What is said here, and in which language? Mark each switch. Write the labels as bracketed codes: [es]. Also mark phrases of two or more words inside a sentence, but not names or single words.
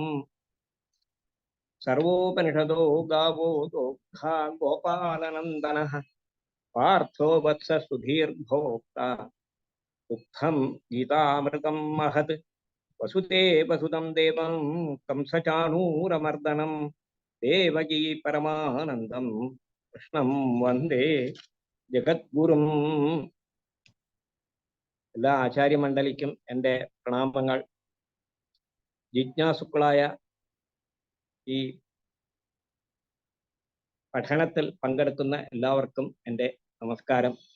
[sa] सर्वोपनिषदो गावो दोग्धा गोपालनन्दनः पार्थो वत्स सुधीर्भोक्ता दुग्धं गीतामृतं महत्। वसुदेवसुतं देवं कंसचाणूरमर्दनं देवकी परमानन्दं कृष्णं वन्दे ജഗദ്ഗുരും. [ml] എല്ലാ ആചാര്യമണ്ഡലിക്കും എൻ്റെ പ്രണാമങ്ങൾ. ജിജ്ഞാസുക്കളായ ഈ പഠനത്തിൽ പങ്കെടുക്കുന്ന എല്ലാവർക്കും എൻ്റെ നമസ്കാരം.